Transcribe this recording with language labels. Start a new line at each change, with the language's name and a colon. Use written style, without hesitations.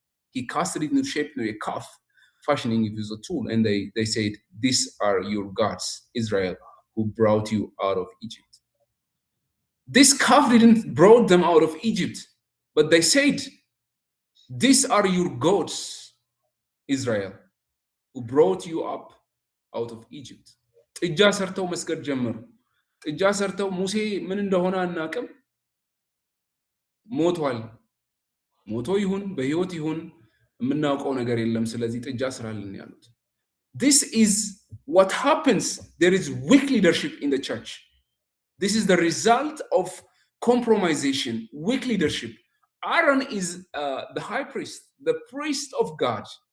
English: He casted it in the shape of a calf, fashioning it with a tool, and they said, these are your gods, Israel, who brought you out of Egypt. This calf didn't brought them out of Egypt, but they said, these are your gods, Israel, who brought you up out of Egypt.
Amharic: ጥጃ ሰርተው መስገድ ጀመሩ። ጥጃ ሰርተው ሙሴ ምን እንደሆነ አናውቅም፣ ሞቷል። ሞቶ ይሁን በህይወት ይሁን የምናውቀው ነገር የለም፣ ስለዚህ ጥጃ ስራልን ያሉት።
English: This is what happens. There is weak leadership in the church. This is the result of compromisation, weak leadership. Aaron is the high priest, the priest of God.